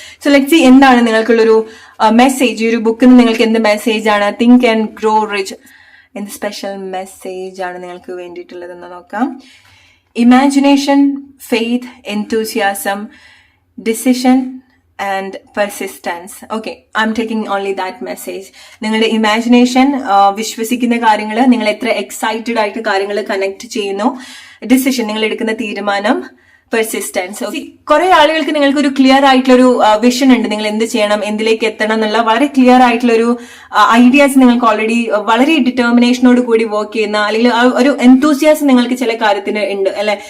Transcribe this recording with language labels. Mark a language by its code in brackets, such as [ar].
[en] so let's see [ml] എന്താണ് നിങ്ങൾക്കുള്ളൊരു message. ഈ ഒരു ബുക്കിന് നിങ്ങൾക്ക് എന്ത് മെസ്സേജ് ആണ്, തിങ്ക് ആൻഡ് ഗ്രോ റിച്ച്, എന്ത് സ്പെഷ്യൽ മെസ്സേജ് ആണ് നിങ്ങൾക്ക് വേണ്ടിയിട്ടുള്ളതെന്ന് നോക്കാം. [en] Imagination, faith, enthusiasm, decision and persistence. Okay, I'm taking only that message. [ml] നിങ്ങളുടെ ഇമാജിനേഷൻ, വിശ്വസിക്കുന്ന കാര്യങ്ങൾ, നിങ്ങൾ എത്ര എക്സൈറ്റഡ് ആയിട്ട് കാര്യങ്ങൾ കണക്ട് ചെയ്യുന്നു, ഡിസിഷൻ നിങ്ങൾ എടുക്കുന്ന തീരുമാനം, പെർസിസ്റ്റൻസ്. കുറെ ആളുകൾക്ക് നിങ്ങൾക്ക് ഒരു ക്ലിയർ ആയിട്ടുള്ള ഒരു വിഷൻ ഉണ്ട്, നിങ്ങൾ എന്ത് ചെയ്യണം, എന്തിലേക്ക് എത്തണം എന്നുള്ള വളരെ ക്ലിയർ ആയിട്ടുള്ള ഒരു ഐഡിയാസ് നിങ്ങൾക്ക് ഓൾറെഡി വളരെ ഡിറ്റർമിനേഷനോട് കൂടി വർക്ക് ചെയ്യുന്ന അല്ലെങ്കിൽ ഒരു എൻതൂസിയാസം നിങ്ങൾക്ക് ചില കാര്യത്തിന് ഉണ്ട് അല്ലെ.